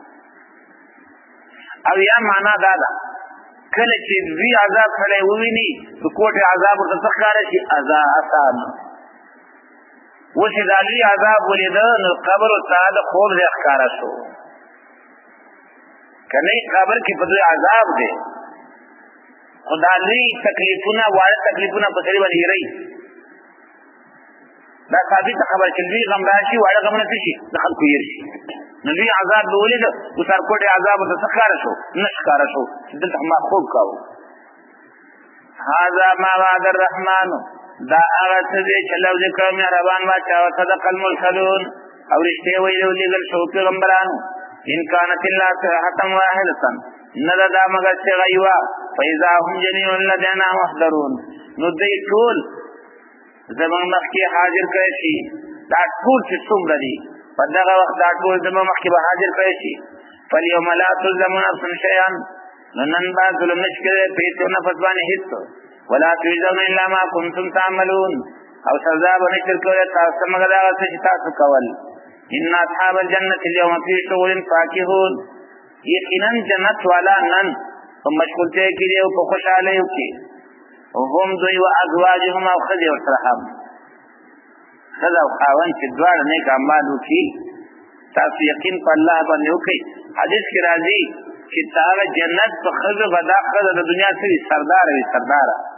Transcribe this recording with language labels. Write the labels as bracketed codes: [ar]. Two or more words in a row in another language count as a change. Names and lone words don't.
[ps] او یا معنا دا ده کله چې دوی عذاب سړی وویني د کوټې عذاب ورته څه ښکاره شي آسان اوس چې دا لوی عذاب ولیده نو قبر ورته د خوب ځای ښکاره شو که نه قبر کې په دوی عذاب دی خو دا لوی تکلیفونه واړه تکلیفونه په سړي باندې هېروي دا ثابته خبره چې لوی غم راشي واړه غمونه څه شي د خلکو هېر شي نو لوی عذاب به ولیده اوس ارکوټې عذاب ورته څه ښکاره شو نه ښکاره شو چې دلته ما خوب کاوه [ar] هذا ما وعد الرحمن [ps] دا هغه څه دی چې الله ذکر مهربان باچا او [ar] صدق المرسلون [ps] او رښتیا ویلي ولېږل شو پیغمبرانو [ar] ان كانت الا صيحة واحدة [ps] نه دا مگر صيغه یوه [ar] فاذا هم جميع لدينا محضرون [ps] نو دوی ټول زموږ مخکې حاضر کړی شي دا ټول چې څومره دي په دغه وخت دا ټول زموږ مخکې به حاضر کړی شي [ar] فاليوم لا تظلم نفس شيئا [ps] نو نن به ظلم نشي کېدی په هېڅ نفس باندې هېڅ [ar] ولا تجزون الا ما كنتم تعملون [ps] او سزا به نشي ورکولی تاسو مګر هغه څه چې تاسو کول [ar] ان اصحاب الجنة اليوم في شغل فاكهون [ps] یقینا جنت والا نن په مشغولتیا کې دي او په خوشحالیو کې هم دوی [ar] و ازواجهم [ps] او ښځې ورسره هم ښځه او خاوند چې دواړه نیک اعمال وکړي تاسو یقین په الله باندې وکړئ حدیث کې راځي چې هغه جنت په ښځو به دا ښځه د دنیا څه وي سرداره وي سرداره